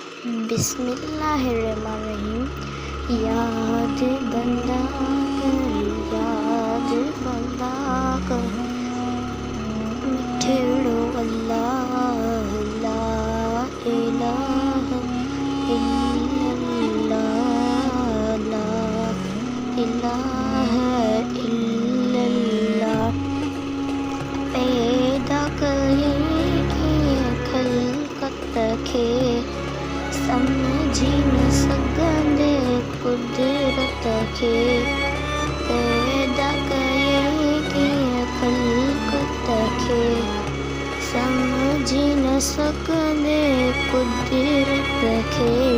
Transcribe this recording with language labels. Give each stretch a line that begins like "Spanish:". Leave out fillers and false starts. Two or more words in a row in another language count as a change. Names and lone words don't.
Arabic: बिस्मिल्लाहिर्रहमानिर्रहीम।
Sindhi: ياد بندا ڪر، ياد بندا ڪر، مٺڙو الله
Arabic: لا إله إلا الله، لا إله إلا الله.
Sindhi: پيدا ڪري خلقت کي، سمجهي نه سگهندا قدرت کي. پيدا ڪيئي خلقت کي، سمجهي نه سگهندا قدرت کي.